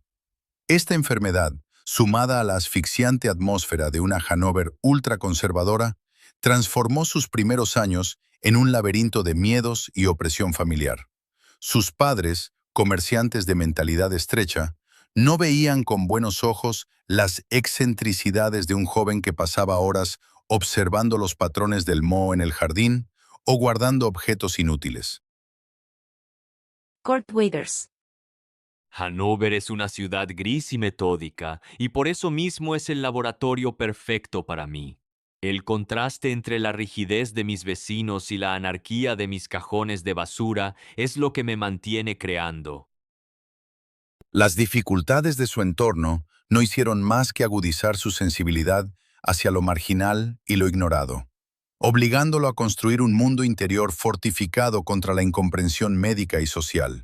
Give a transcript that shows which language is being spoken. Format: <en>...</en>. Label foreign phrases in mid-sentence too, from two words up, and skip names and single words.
<es>Esta enfermedad, sumada a la asfixiante atmósfera de una Hannover ultraconservadora, transformó sus primeros años en un laberinto de miedos y opresión familiar. Sus padres, comerciantes de mentalidad estrecha, no veían con buenos ojos las excentricidades de un joven que pasaba horas observando los patrones del moho en el jardín o guardando objetos inútiles. Kurt Withers. Hannover es una ciudad gris y metódica, y por eso mismo es el laboratorio perfecto para mí. El contraste entre la rigidez de mis vecinos y la anarquía de mis cajones de basura es lo que me mantiene creando. Las dificultades de su entorno no hicieron más que agudizar su sensibilidad hacia lo marginal y lo ignorado, obligándolo a construir un mundo interior fortificado contra la incomprensión médica y social.</es>